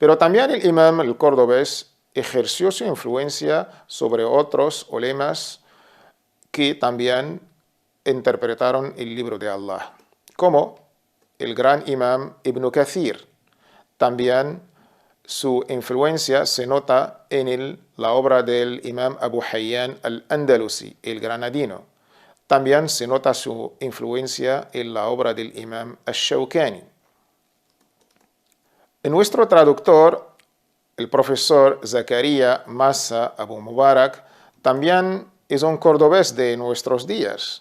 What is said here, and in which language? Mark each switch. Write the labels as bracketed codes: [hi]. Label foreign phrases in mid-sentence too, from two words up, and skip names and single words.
[es] Pero también el imam el cordobés ejerció su influencia sobre otros ulemas que también interpretaron el libro de Allah, como el gran imam Ibn Kathir. También su influencia se nota en la obra del imam Abu Hayyan al-Andalusi, el granadino. También se nota su influencia en la obra del imam al-Shawkani. Nuestro traductor, el profesor Zakaria Massa Abu Mubarak, también es un cordobés de nuestros días.